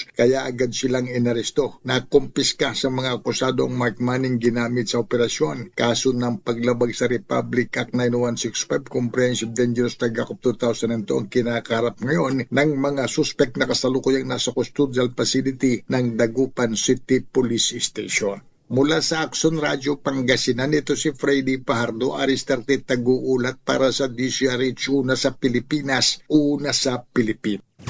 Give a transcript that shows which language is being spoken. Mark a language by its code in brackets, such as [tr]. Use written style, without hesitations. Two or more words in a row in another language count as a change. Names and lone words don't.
[tl] Kaya agad silang inaresto. Nakumpiska sa mga akusado ang [en] mark money [tl] ginamit sa operasyon. Kaso ng paglabag sa Republic Act 9165 Comprehensive Dangerous Drug Act of 2002 ang kinakaharap ngayon ng mga suspek na kasalukuyang nasa [en] custodial facility [tl] ng Dagupan City Police Station. Mula sa Action Radio Pangasinan, ito si Freddy Pajardo, Aristarte Taguulat para sa DZRH, una sa Pilipinas, una sa Pilipinas.